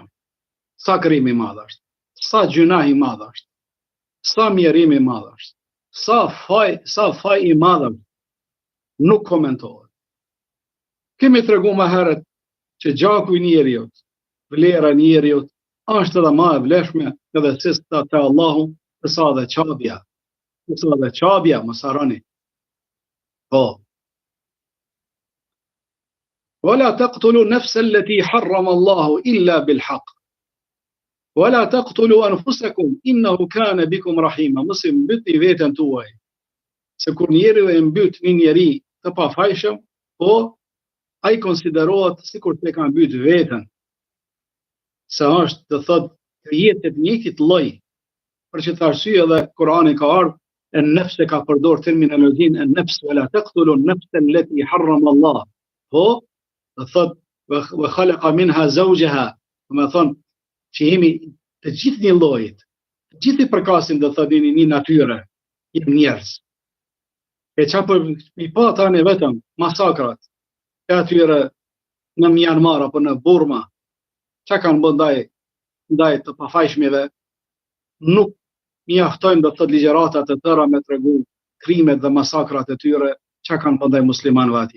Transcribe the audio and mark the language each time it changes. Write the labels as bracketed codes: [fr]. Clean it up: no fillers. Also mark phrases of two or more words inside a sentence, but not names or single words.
[sq] Sa krim i madh është, sa gjuna i madh është, sa mjerim i madh është, sa faj i madh është, nuk komentohet. Kemi tregu më herët që gjaku i njeriut, vlera e njeriut, është edhe ma e vlefshme edhe se sa te Allahu, sa dhe qabja, mos harroni. Po. [ar] ولا تقتلوا النفس التي حرم الله إلا بالحق. ولا تقتلوا أنفسكم إنه كان بكم رحيما. [sq] Mos i mbytni veten tuaj. Se kur njeriu e mbyt një njeri të pafajshëm, po ai konsiderohet sikur të ka mbyt veten. Se është, të thotë, krijetet njëjtit lloj. Për që të arsye edhe Kurani ka ardhur, e nefse ka përdor terminologjinë e nefs, [ar] ولا تقتلوا النفس التي حرم الله. [sq] Po, të thotë, [ar] وخلق منها زوجها, [sq] do të thonë që jemi të gjithë një llojit, të gjithë i përkasin, do thotë, një natyre, jemi njerëz. E çapo i pa tani vetëm masakrat e atyre në Myanmar apo në Burma, çka kanë bërë ndaj të pafajshmeve, nuk mjaftojnë, do të thotë, ligjëratat e tëra me tregu krimet dhe masakrat e tyre, çka kanë bërë ndaj muslimanëve atje.